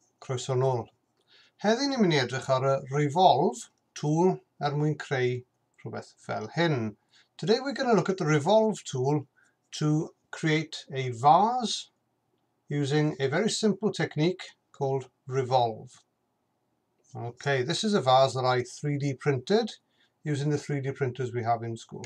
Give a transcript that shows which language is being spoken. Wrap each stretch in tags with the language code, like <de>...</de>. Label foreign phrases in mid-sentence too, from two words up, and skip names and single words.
<cy>Croeso nôl. Heddi ni'n mynd i edrych ar y Revolve tool mwyn creu rhywbeth fel hyn.</cy> <en>Today we're going to look at the Revolve tool to create a vase using a very simple technique called Revolve. Okay, this is a vase that I 3D printed using the 3D printers we have in school.</en>